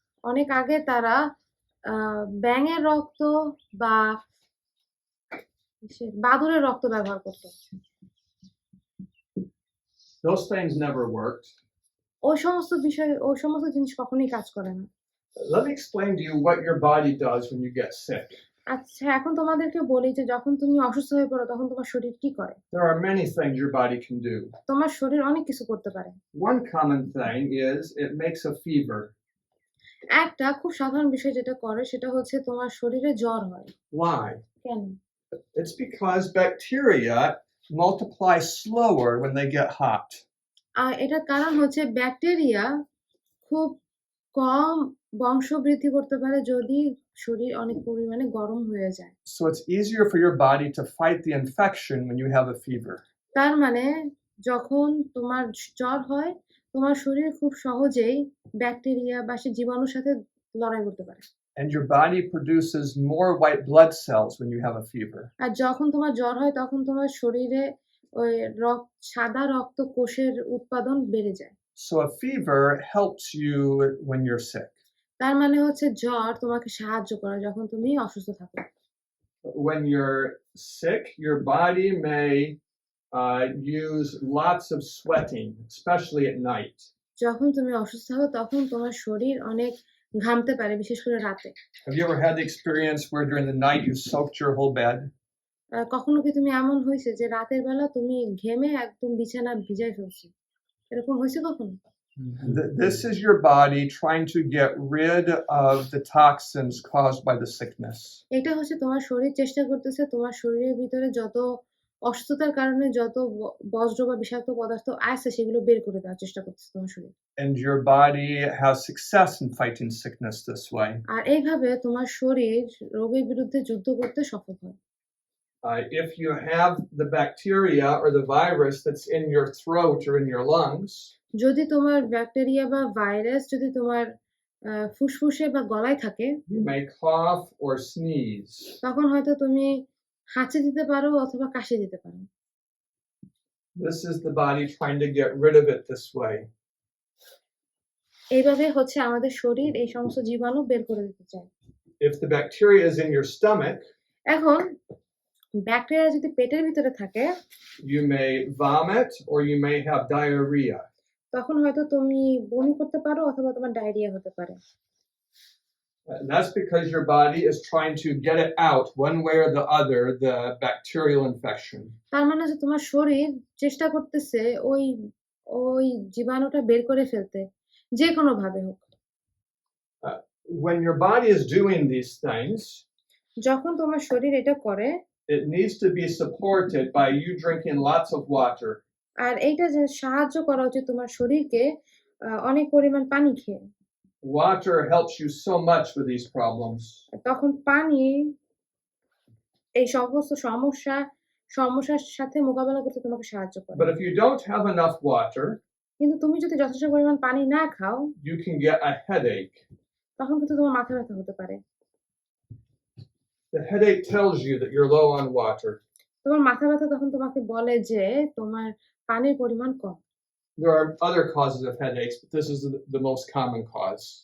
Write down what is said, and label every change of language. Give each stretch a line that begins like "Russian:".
Bangla: অনেক আগে তারা ব্যাঙের রক্ত বা বাদুড়ের রক্ত ব্যবহার করত।
English: Those things never worked.
Bangla: ওই সমস্ত জিনিস কখনোই কাজ করে না।
English: Let me explain to you what your body does when you get sick.
Bangla: আচ্ছা, এখন তোমাদেরকে বলি যে যখন তুমি অসুস্থ হয়ে পড়ো তখন তোমার শরীর কি করে।
English: There are many things your body can do.
Bangla: তোমার শরীর অনেক কিছু করতে পারে।
English: One common thing is it makes a fever.
Bangla: একটা খুব সাধারণ বিষয় যেটা করে সেটা হচ্ছে তোমার শরীরে জ্বর হয়।
English: Why?
Bangla: কেন?
English: It's because bacteria multiply slower when they get hot.
Bangla: আর এটার কারণ হচ্ছে ব্যাকটেরিয়া খুব কম বংশবৃদ্ধি করতে পারে যদি শরীর অনেক পরিমাণে গরম হয়ে যায়।
English: So it's easier for your body to fight the infection when you have a fever.
Bangla: তার মানে যখন তোমার জ্বর হয় তোমার শরীর খুব সহজেই ব্যাকটেরিয়া বা সে জীবাণুর সাথে লড়াই করতে পারে।
English: And your body produces more white blood cells when you have a fever.
Bangla: আর যখন তোমার জ্বর হয় তখন তোমার শরীরে ওই সাদা রক্ত কোষের উৎপাদন বেড়ে যায়।
English: So a fever helps you when you're sick.
Bangla: তার মানে হচ্ছে জ্বর তোমাকে সাহায্য করে যখন তুমি অসুস্থ থাকো।
English: When you're sick, your body may use lots of sweating, especially at night.
Bangla: যখন তুমি অসুস্থ থাকো তখন তোমার শরীর অনেক ঘামতে পারে, বিশেষ করে রাতে।
English: Have you ever had the experience where during the night you soaked your whole bed?
Bangla: কখনো কি তুমি এমন হয়েছে যে রাতের বেলা তুমি ঘেমে একদম বিছানা ভিজাই ফেলছো? এরকম হয়েছে কখনো?
English: This is your body trying to get rid of the toxins caused by the sickness.
Bangla: এটা হচ্ছে তোমার শরীর চেষ্টা করতেছে তোমার শরীরের ভিতরে যত অসুস্থতার কারণে যত বজ্র বা বিষাক্ত পদার্থ আছে সেগুলো বের করে দেওয়ার চেষ্টা করতেছে তোমার শরীর।
English: And your body has success in fighting sickness this way.
Bangla: আর এইভাবে তোমার শরীর রোগের বিরুদ্ধে যুদ্ধ করতে সফল হয়।
English: If you have the bacteria or the virus that's in your throat or in your lungs,
Bangla: যদি তোমার ব্যাকটেরিয়া বা ভাইরাস যদি তোমার ফুসফুসে বা গলায় থাকে,
English: you may cough or sneeze.
Bangla: তখন হয়তো তুমি হাঁচি দিতে পারো অথবা কাশি দিতে পারো।
English: This is the body trying to get rid of it this way.
Bangla: এইভাবে হচ্ছে আমাদের শরীর এই সমস্ত জীবাণু বের করে দিতে চায়।
English: If the bacteria is in your stomach,
Bangla: এখন ব্যাকটেরিয়া যদি পেটের ভিতরে থাকে,
English: you may vomit or you may have diarrhea.
Bangla: তখন হয়তো তুমি বমি করতে পারো অথবা তোমার ডায়রিয়া হতে পারে।
English: And that's because your body is trying to get it out one way or the other, the bacterial infection.
Bangla: তার মানে হচ্ছে তোমার শরীর চেষ্টা করতেছে ওই জীবাণুটা বের করে ফেলতে, যে কোনো ভাবে হোক।
English: When your body is doing these things,
Bangla: যখন তোমার শরীর এটা করে,
English: it needs to be supported by you drinking lots of water.
Bangla: আর এইটা যে সাহায্য করা উচিত তোমার শরীরকে অনেক পরিমাণ পানি খেয়ে।
English: Water helps you so much with these problems.
Bangla: তখন পানি এই সমস্ত সমস্যার সাথে মোকাবেলা করতে তোমাকে সাহায্য করে।
English: But if you don't have enough water,
Bangla: কিন্তু তুমি যদি যথেষ্ট পরিমাণ পানি না খাও,
English: you can get a headache.
Bangla: তখন কিন্তু তোমার মাথা ব্যথা হতে পারে।
English: The headache tells you that you're low on water.
Bangla: তোমার মাথা ব্যথা তখন তোমাকে বলে যে তোমার পানির পরিমাণ কম।
English: There are other causes of headaches, but this is the most common cause.